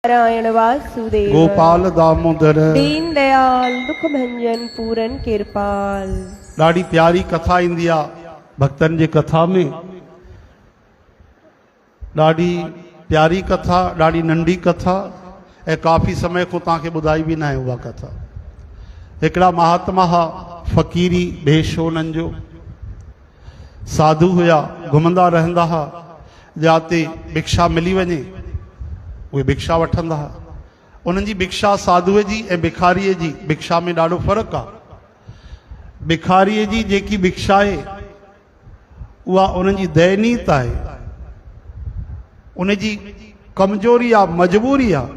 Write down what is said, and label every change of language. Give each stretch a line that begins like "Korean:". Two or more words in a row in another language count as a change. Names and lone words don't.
Hindi: नारायण वासुदेव गोपाल दामोदर दीन दयाल दुख भंजन पूरन कृपाल।
Sindhi: ॾाढी प्यारी कथा ईंदी आहे भक्तन जे कथा में। ॾाढी प्यारी कथा, ॾाढी नंढी कथा ऐं काफ़ी समय को तव्हांखे ॿुधाई बि न आहे उहा कथा। हिकिड़ा महात्मा हा, फ़क़ीरी भेष हो उन्हनि जो, साधु हुया, घुमंदा रहंदा हा, जिते भिक्षा मिली वञे उहे भिक्षा वठंदा हा। उन्हनि जी भिक्षा साधुअ जी ऐं भिखारीअ जी भिक्षा में ॾाढो फ़र्क़ु आहे। भिखारीअ जी जेकी भिक्षा आहे उहा उन्हनि जी दयनीयता आहे, उन जी कमज़ोरी आहे, मजबूरी आहे।